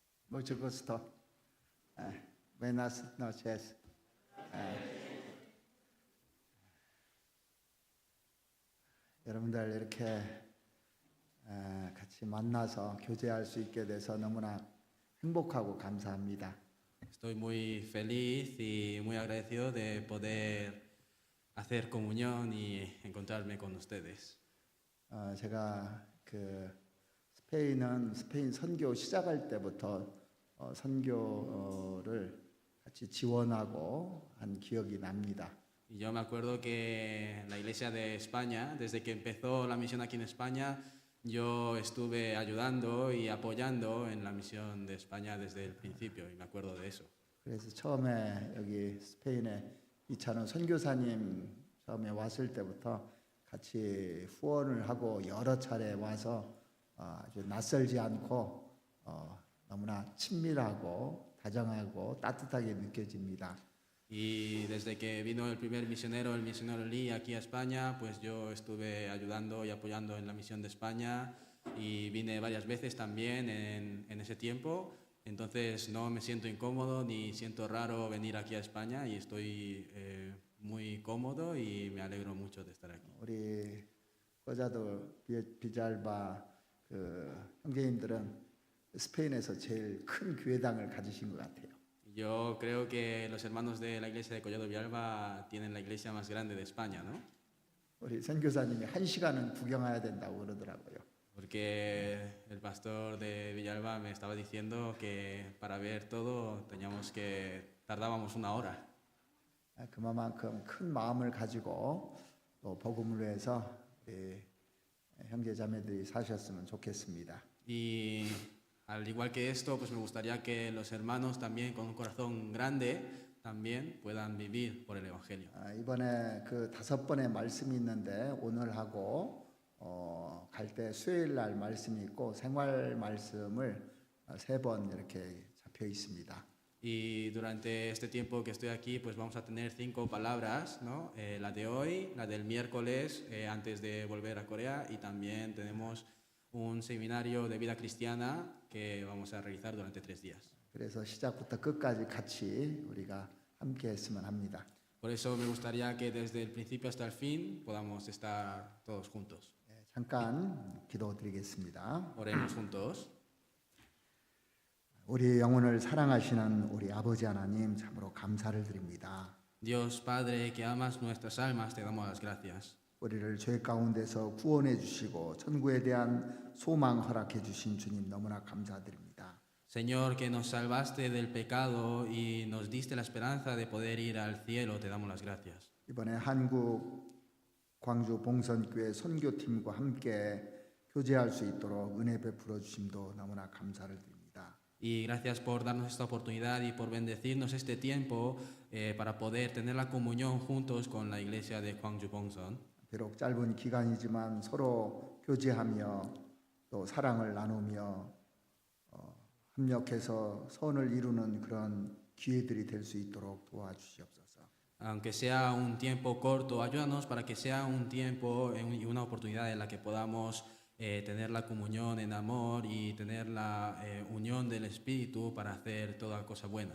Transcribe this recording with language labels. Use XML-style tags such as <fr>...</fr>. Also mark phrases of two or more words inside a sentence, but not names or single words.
<es>Mucho gusto. Buenas noches.</es> <ko>여러분들 이렇게 같이 만나서 교제할 수 있게 돼서 너무나 행복하고 감사합니다.</ko> <es>Estoy muy feliz y muy agradecido de poder hacer comunión y encontrarme con ustedes.</es> <ko>제가 스페인 선교 시작할 때부터 선교를 같이 지원하고 한 기억이 납니다.</ko> <es>Y yo me acuerdo que la Iglesia de España, desde que empezó la misión aquí en España, yo estuve ayudando y apoyando en la misión de España desde el principio y me acuerdo de eso.</es> <ko>그래서 처음에 여기 스페인에 이찬원 선교사님 처음에 왔을 때부터 같이 후원을 하고 여러 차례 와서 아주 낯설지 않고 너무나 친밀하고 다정하고 따뜻하게 느껴집니다.</ko> <es>Y desde que vino el misionero Lee, aquí a España, pues yo estuve ayudando y apoyando en la misión de España y vine varias veces también en ese tiempo. Entonces no me siento incómodo ni siento raro venir aquí a España y estoy muy cómodo y me alegro mucho de estar aquí.</es> <ko>우리 거자도 비잘바 형제님들은 스페인에서 제일 큰 교회당을 가지신 것 같아요.</ko> <es>Yo creo que los hermanos de la iglesia de Collado Villalba tienen la iglesia más grande de España, ¿no?</es> <ko>우리 선교사님이 1시간은 구경해야 된다고 그러더라고요.</ko> <es>Porque el pastor de Villalba me estaba diciendo que para ver todo tardábamos 1 hora.</es> <ko>그만큼 큰 마음을 가지고 또 복음을 위해서 형제 자매들이 사셨으면 좋겠습니다.</ko> <es>Y al igual que esto, pues me gustaría que los hermanos también con un corazón grande también puedan vivir por el Evangelio.</es> <ko>이번에 5번의 말씀이 있는데 오늘하고 갈 때 수요일 날 말씀이 있고 생활 말씀을 3번 이렇게 잡혀 있습니다.</ko> <es>Y durante este tiempo que estoy aquí, pues vamos a tener 5 palabras, ¿no? La de hoy, la del miércoles antes de volver a Corea y también tenemos un seminario de vida cristiana que vamos a realizar durante 3 días.</es> <ko>그래서 시작부터 끝까지 같이 우리가 함께 했으면 합니다.</ko> <es>Por eso me gustaría que desde el principio hasta el fin podamos estar todos juntos.</es> <ko>잠깐 기도드리겠습니다.</ko> <es>Oremos juntos.</es> <ko>우리 영혼을 사랑하시는 우리 아버지 하나님 참으로 감사를 드립니다.</ko> <es>Dios Padre que amas nuestras almas, te damos las gracias.</es> <ko>우리를 죄 가운데서 구원해 주시고 천국에 대한 소망 허락해 주신 주님 너무나 감사드립니다.</ko> <es>Señor, que nos salvaste del pecado y nos diste la esperanza de poder ir al cielo, te damos las gracias.</es> <ko>이번에 한국 광주 봉선교회 선교팀과 함께 교제할 수 있도록 은혜 베풀어 주심도 너무나 감사를 드립니다.</ko> <es>Y gracias por darnos esta oportunidad y por bendecirnos este tiempo para poder tener la comunión juntos con la iglesia de Gwangju Bongseon.</es> <ko>비록 짧은 기간이지만 서로 교제하며 또 사랑을 나누며 협력해서 선을 이루는 그런 기회들이 될 수 있도록 도와주시옵소서.</ko> <es>Aunque sea un tiempo corto, ayúdanos para que sea un tiempo y una oportunidad en la que podamos tener la comunión en amor y tener la unión del Espíritu para hacer toda cosa buena.</es>